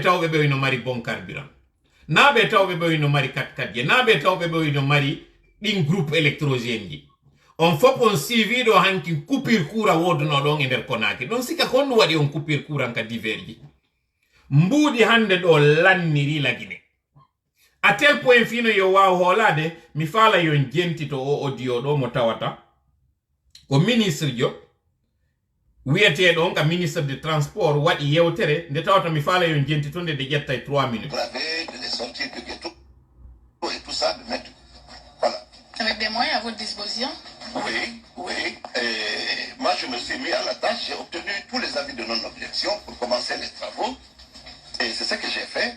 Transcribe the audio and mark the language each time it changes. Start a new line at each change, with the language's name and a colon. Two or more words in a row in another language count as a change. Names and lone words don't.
Fula: tawɓe ɓe no mari bon carburant naɓe tawɓe ɓe no mari 4x4 je naɓe tawɓe ɓe no mari ɗin
French: groupe électrogène
Fula: ji on fof on siwiɗo hanki
French: coupure courant
Fula: woduno ɗon e nder Konaki ɗon sika konno waɗi on
French: coupure courant
Fula: ka divers ji mbuuɗi hande ɗo lanniri lagine
French: à tel point
Fula: fino yo waw hoolade mi faala yon jentito o audio ɗo mo tawata ko ministre jo wiyeteɗo on ka
French: ministre de transport
Fula: waɗi yewtere nde tawata mi faala yon jentito nde de ƴetta 3 minutes
French: et tout ça de mettre. Voilà. Avec des moyens à votre disposition? Oui, oui. Et moi, je me suis mis à la tâche. J'ai obtenu tous les avis de non-objection pour commencer les travaux. Et c'est ce que j'ai fait.